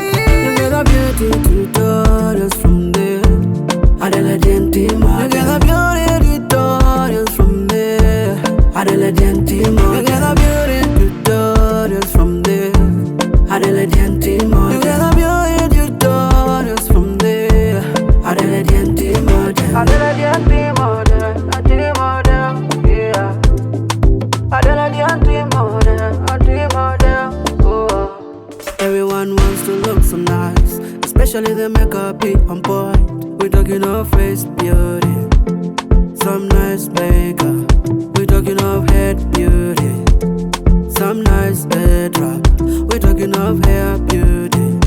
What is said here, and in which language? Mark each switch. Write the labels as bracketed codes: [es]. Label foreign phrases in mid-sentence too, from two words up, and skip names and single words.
[pcm] You get a beauty tutorials from there. Adela Gentima. You get a beauty tutorials from there. Adela Gentima. You get a beauty tutorials from there. Adela Gentima. You get a beauty tutorials from there. Adela Gentima. Adela Gentima. Yeah. Adela Gentima. Oh. Everyone wants to look so nice, especially the makeup be on point. We talking of face beauty, some nice makeup. We talking of head beauty, some nice headwrap. We talking of hair beauty,